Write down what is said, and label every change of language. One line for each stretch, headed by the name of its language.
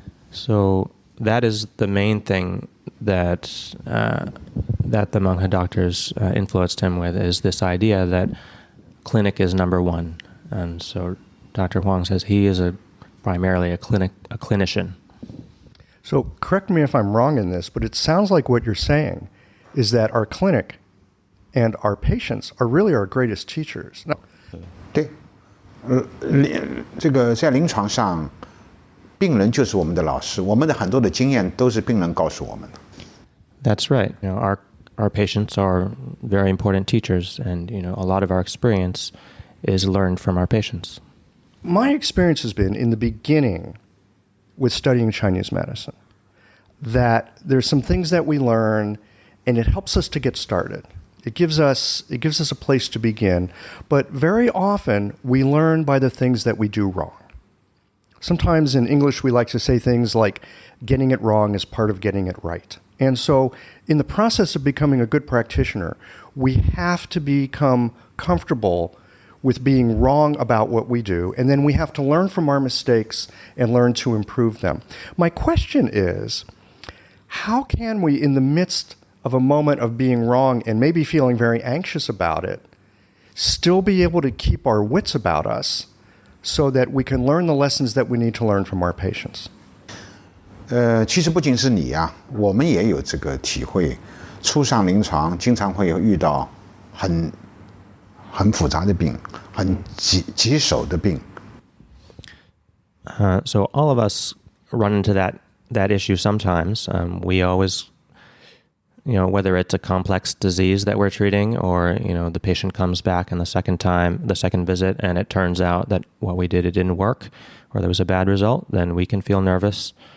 English: So that is the main thing that the Menghe doctors influenced him with, is this idea that clinic is number one. And so Dr. Huang says he is primarily a clinician. So correct me if I'm wrong in this, but it sounds like what you're saying is that our clinic and our patients are really our greatest teachers. No.
Chinese: 对，这个在临床上，病人就是我们的老师，我们的很多的经验都是病人告诉我们的。
English: That's right. Our patients are very important teachers, and a lot of our experience is learned from our patients. My experience has been in the beginning with studying Chinese medicine that there's some things that we learn, and it helps us to get started. It gives us a place to begin, but very often we learn by the things that we do wrong. Sometimes in English we like to say things like getting it wrong is part of getting it right. And so, in the process of becoming a good practitioner, we have to become comfortable with being wrong about what we do, and then we have to learn from our mistakes and learn to improve them. My question is, how can we, in the midst of a moment of being wrong and maybe feeling very anxious about it, still be able to keep our wits about us so that we can learn the lessons that we need to learn from our patients?
Chinese: 其实不仅是你啊，我们也有这个体会。初上临床，经常会有遇到很复杂的病，很棘手的病。
English: So all of us run into that issue sometimes. We always, whether it's a complex disease that we're treating, or the patient comes back in the second visit, and it turns out that what we did, it didn't work, or there was a bad result, then we can feel nervous.